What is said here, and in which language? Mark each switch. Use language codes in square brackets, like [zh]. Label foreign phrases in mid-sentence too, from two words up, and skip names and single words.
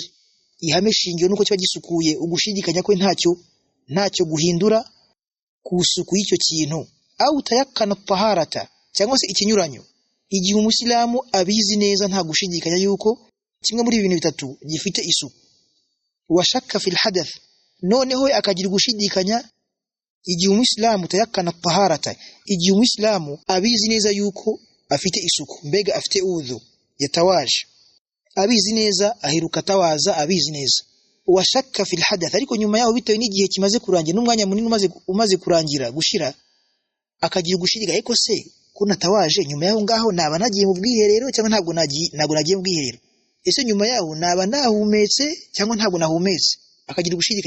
[rw] Ihame shingiro nuko kiba gisukuye, ugushidikanya ko ntacyo guhindura ku suku y'icyo kintu. [ar] أو تيقن طهارة, [rw] cyangwa se ikinyuranyo, igihe umusilamu abizi neza nta gushidikanya yuko kimwe muri ibintu bitatu gifite isuku, [ar] وشك في الحدث, [rw] noneho akagira gushidikanya igihe umusilamu [ar] تيقن طهارة, [rw] igihe umusilamu abizi neza yuko afite isuku, mbega afite udhu yatawaje, abizi neza aheruka tawaza, abizi neza. [ar] وشك في الحدث, [rw] ariko nyuma yaho bitewe n'igihe kimaze kurangira, n'umwanya munini umaze kurangira gushira, akagira gushidikanya, ariko se ko natawaje nyuma yaho ngaho naba nagiye mu bwiherero cyangwa ntabwo nagiye mu bwiherero, ese nyuma yaho naba nahumetse cyangwa ntabwo nahumetse, akagira gushidikanya.